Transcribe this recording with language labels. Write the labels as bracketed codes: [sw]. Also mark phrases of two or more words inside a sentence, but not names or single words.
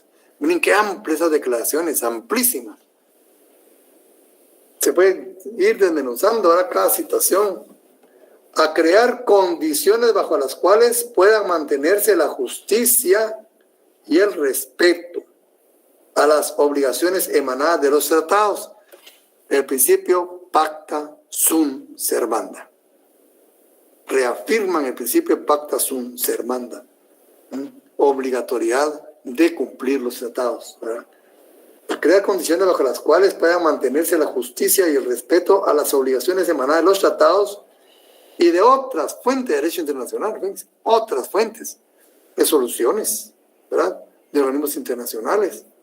[es] Miren qué amplias esas declaraciones, amplísimas. Se puede ir desmenuzando ahora cada situación. A crear condiciones bajo las cuales puedan mantenerse la justicia y el respeto a las obligaciones emanadas de los tratados. El principio [la] pacta sunt servanda. [es] Reafirman el principio [la] pacta sunt servanda. [es] Obligatoriedad de cumplir los tratados, ¿verdad? A crear condiciones bajo las cuales puedan mantenerse la justicia y el respeto a las obligaciones emanadas de los tratados y de otras fuentes de derecho internacional, fíjense, otras fuentes, resoluciones, ¿verdad?, de organismos internacionales.